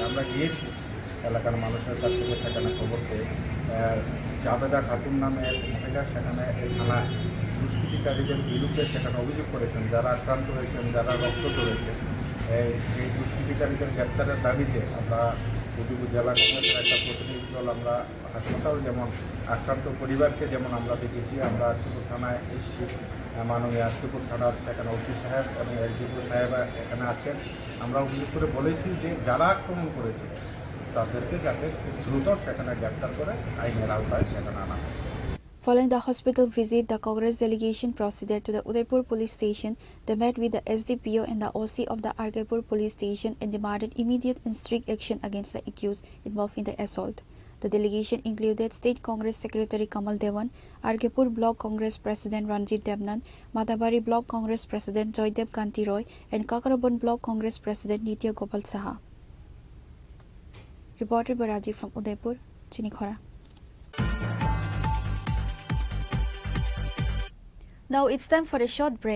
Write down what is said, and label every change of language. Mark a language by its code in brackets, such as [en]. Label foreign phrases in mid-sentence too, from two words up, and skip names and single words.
[bn] আমরা গিয়েছি এলাকার মানুষের কাছ থেকে সেখানে খবর পেয়ে জাবেদা খাতুন নামে এক মহিলা সেখানে এই থানা দুষ্কৃতিকারীদের বিরুদ্ধে সেখানে অভিযোগ করেছেন, যারা আক্রান্ত হয়েছেন, যারা রক্ত ধরেছে এই দুষ্কৃতিকারীদের গ্রেপ্তারের দাবিতে আমরা উদয়পুর জেলা কংগ্রেসের একটা প্রতিনিধি দল আমরা হাসপাতাল যেমন আক্রান্ত পরিবারকে যেমন আমরা দেখেছি, আমরা আশিপুর থানায় এসেছি, মাননীয় আশিপুর থানার সেখানে ওসি সাহেব এবং এসডিপিও সাহেব এখানে আছেন। আমরা অভিযোগ করে বলেছি যে যারা আক্রমণ করেছে তাদেরকে যাতে দ্রুত সেখানে গ্রেপ্তার করে আইনের আওতায় সেখানে আনা হয়। [en] Following the hospital visit, the Congress delegation proceeded to the Udaipur police station. They met with the SDPO and the OC of the Argapur police station and demanded immediate and strict action against the accused involved in the assault. The delegation included State Congress Secretary Kamal Devan, Argapur Block Congress President Ranjit Devnan, Madhabari Block Congress President Joydev Kanti Roy, and Kakarabon Block Congress President Nitya Gopal Saha. Reported by Rajiv from Udaipur, Chinikhora. Now it's time for a short break.